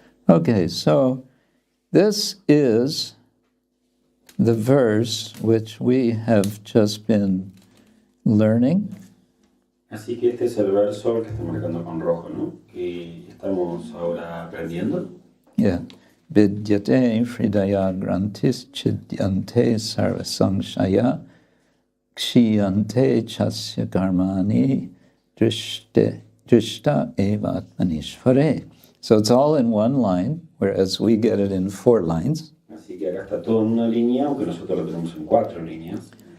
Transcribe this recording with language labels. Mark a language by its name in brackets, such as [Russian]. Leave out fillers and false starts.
[English] Okay, so this is the verse which we have just been learning. [Spanish] Así que este es el verso que estamos marcando con rojo, ¿no? Que estamos ahora aprendiendo. [English] Yeah. [Sanskrit] Vidyate hṛdaya-granthi chidyante sarvasamshaya kshiyante chasya karmani drishta eva atmanishvare. [English] So it's all in one line, whereas we get it in 4 lines. [Spanish] Así que acá está todo en una línea, aunque nosotros lo tenemos en 4 líneas.